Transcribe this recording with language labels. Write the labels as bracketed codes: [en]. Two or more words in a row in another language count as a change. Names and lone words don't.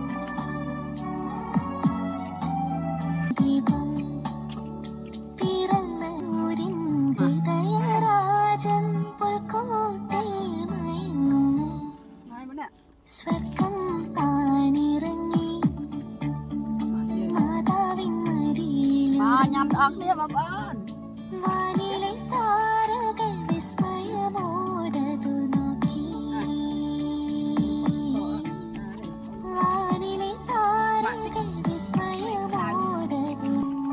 [ml] ദീപം പിറന്ന ഊരിൻ ഹൃദയരാജൻ പുൽക്കൂട്ടിൽ മയങ്ങുന്നു സ്വർഗം താണിറങ്ങി മാതാവിൻ മടിയിൽ [km] ញ៉ាំអស់គ្នាបងប្អូន [ml] വാനിലെ താരകൾ വിസ്മയമോടതു നോക്കി വാനിലെ താരകൾ വിസ്മയമോടതു